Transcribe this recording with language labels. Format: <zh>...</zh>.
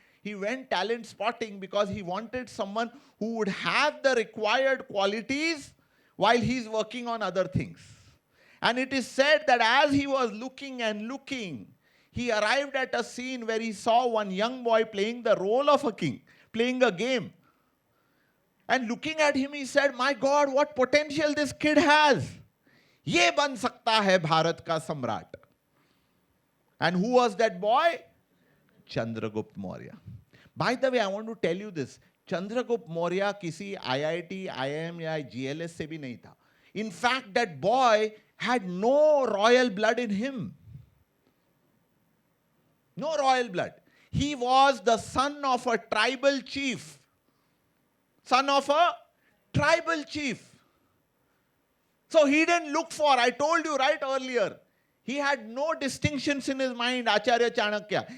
<en>He went talent spotting because he wanted someone who would have the required qualities while he's working on other things. And it is said that as he was looking and looking, he arrived at a scene where he saw one young boy playing the role of a king, playing a game. And looking at him, he said, my God, what potential this kid has.</en> <hi>ये बन सकता है भारत का सम्राट.</hi> <en>And who was that boy? Chandragupta Maurya. By the way, I want to tell you this.</en> <hi>Chandragupta Maurya किसी IIT, IIM या GLS से भी नहीं था.</hi> <en>In fact, that boy had no royal blood in him. No royal blood. He was the son of a tribal chief. Son of a tribal chief. So he didn't look for, I told you right earlier, he had no distinctions in his mind, Acharya Chanakya.</en>